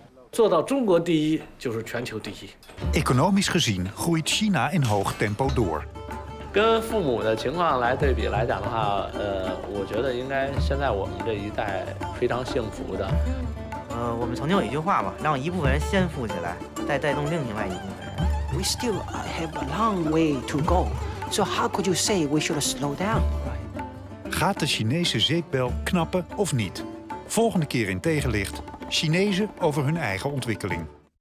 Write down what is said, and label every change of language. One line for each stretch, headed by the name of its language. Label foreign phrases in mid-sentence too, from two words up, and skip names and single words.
Chinese: 做到中国第一就是全球第一。
Dutch: Economisch gezien groeit China in hoog tempo door.
Chinese: 跟父母的情况来对比来讲的话，我觉得应该现在我们这一代非常幸福的。我们曾经有一句话嘛，让一部分人先富起来，再带动另外一部分人。
English: We still have a long way to go. So how could you say we should slow down?
Dutch: Gaat de Chinese zeepbel knappen of niet? Volgende keer in Tegenlicht, Chinezen over hun eigen ontwikkeling.